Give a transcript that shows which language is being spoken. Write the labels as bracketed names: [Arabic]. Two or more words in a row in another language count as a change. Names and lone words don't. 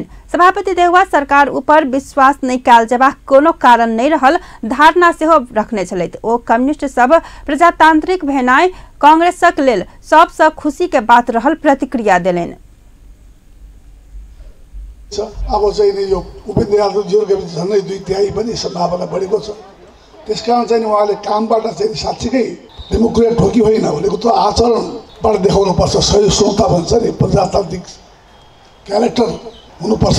[Maithili] सभापति देउवा सरकार ऊपर विश्वास नहीं कैल जेबाक कोनो कारण नहीं रहल धारणा सेहो रखने छलैथ। ओ कम्युनिस्ट सब प्रजातांत्रिक भेनाय कांग्रेसक लेल सबसे खुशी के बात रहल प्रतिक्रिया देलनि। [Nepali] अब चाहिँ यो उपेन्द्र यादव जीको झन्डै 2/3 पनि सम्भावना बढेको छ। त्यसकारण चाहिँ उहाँले कामबाट चाहिँ साच्चीकै डेमोक्रेट ठोकी होइन भनेको त आचरणबाट देखाउनु पर्छ। सही श्रोता भन्छ नि, प्रजातान्त्रिक क्यारेक्टर हुनुपर्छ।